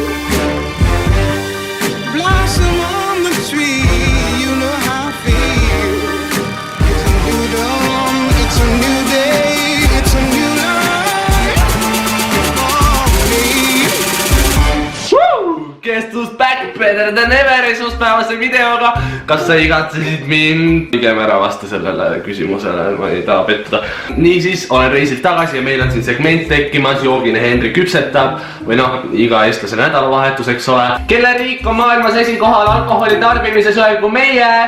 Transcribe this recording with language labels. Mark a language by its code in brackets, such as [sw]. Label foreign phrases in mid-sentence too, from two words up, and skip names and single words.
[en] Blossom on the tree, you know how I feel. It's a new dawn, it's a new day, it's a new life for me. Woo! Kestus back better than ever [et] esmaspäevase videoga. Kas sa igatsesid mind? Pigem ära vasta sellele küsimusele, ma ei taha pettuda. Niisiis, olen reisilt tagasi ja meil on siin segment tekkimas. Joogine Henri küpsetab või noh, iga eestlase nädalavahetus, eks ole. Kelle riik on maailmas esikohal alkoholi tarbimises kui meie?